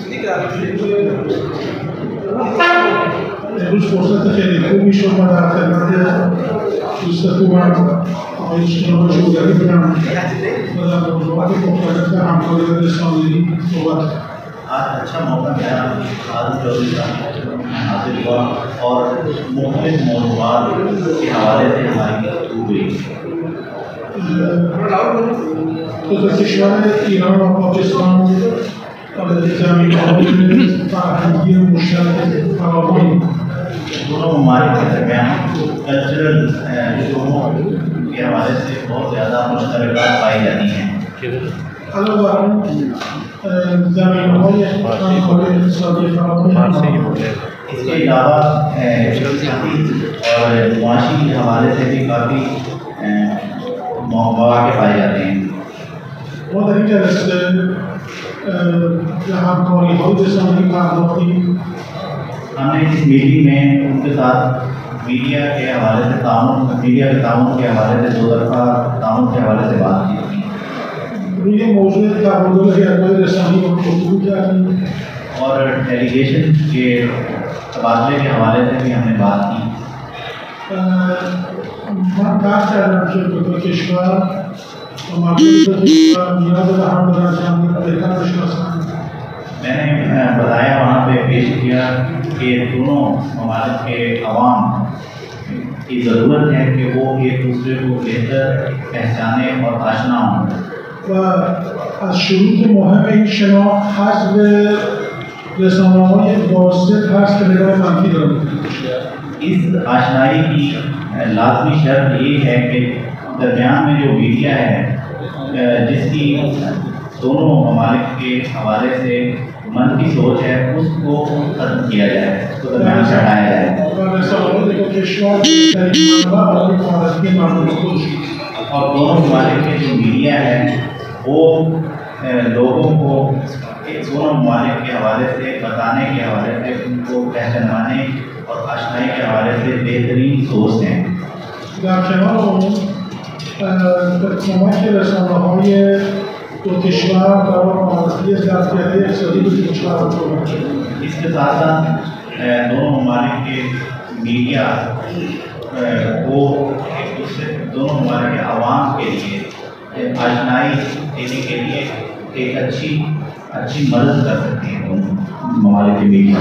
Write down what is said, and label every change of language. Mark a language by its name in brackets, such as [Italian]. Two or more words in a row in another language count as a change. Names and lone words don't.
[Persian] امروز فرصت خیلی خوبی شد من در خدمت دوست خوبم آقای شما جوگری بودم و در موضوعات مختلف همکاری و رسانه‌ای صحبت کردم۔ [Urdu] آج اچھا موقع ملا، آج چودھری صاحب حاضر ہوا اور مختلف موضوعات کے حوالے سے ہماری گفتگو ہوئی۔ [Persian] دو کشور ایران و پاکستان زمینه‌های فرهنگی مشترک فراوانی [Urdu] دونوں ممالک کے درمیان کلچرل شعبوں کے حوالے سے بہت زیادہ مشترکات پائی جاتی ہیں۔ [Persian] علاوہ بر آن زمینه‌های همکاری اقتصادی فراوانی [Urdu] اس کے علاوہ سیاسی اور معاشی کے حوالے سے بھی کافی مواقع پائے جاتے ہیں۔ [Persian] ما در این جلسه همکاری‌های رسانه‌ای پرداختیم [Urdu] ہم نے اس میٹنگ میں ان کے ساتھ میڈیا کے حوالے سے میڈیا کے تعاون کے حوالے سے دو طرفہ تعاون کے حوالے سے بات کی تھی [Persian] روی موضوع تبادل هیئت‌های رسانه‌ای گفتگو کردیم [Urdu] اور ڈیلیگیشن کے تبادلے کے حوالے سے بھی ہم نے بات کی۔ [Persian] من بحث کردم که دو کشور و مردم دو کشور نیاز به هم دارند بهتر بشناسند۔ [Urdu] میں نے بتایا وہاں پہ پیش کیا کہ دونوں ممالک کے عوام کی ضرورت ہے کہ وہ ایک دوسرے کو بہتر پہچانے اور آشنا ہوں، [Persian] و از شروط مهم این شناخت حذف رسانه‌های واسطه هست که نگاه منفی داره. [Urdu] اس آشنائی کی لازمی شرط یہ ہے کہ درمیان میں جو میڈیا ہے جس کی دونوں ممالک کے حوالے سے منفی سوچ ہے اس کو ختم کیا جائے، اس کو درمیان سے ہٹایا جائے، [Persian] و رسانه‌های دو کشور در این منبع برای معرفی مردم خودشون [Urdu] اور دونوں ممالک کے جو میڈیا ہے وہ لوگوں کو دونوں ممالک کے حوالے سے بتانے کے حوالے سے ان کو پہچانوانے اور آشنائی کے حوالے سے بہترین سورس ہیں۔ [Persian] در کنار اون کمک رسانه‌های دو کشور برای معرفی ظرفیت‌های اقتصادی دو کشور رو کمک کرد. [Urdu] اس کے ساتھ ساتھ دونوں ممالک کے میڈیا کو ایک دوسرے دونوں ممالک کے عوام کے لیے آشنائی دینے کے لیے ایک اچھی مدد کر سکتے ہیں دونوں ممالک کے میڈیا۔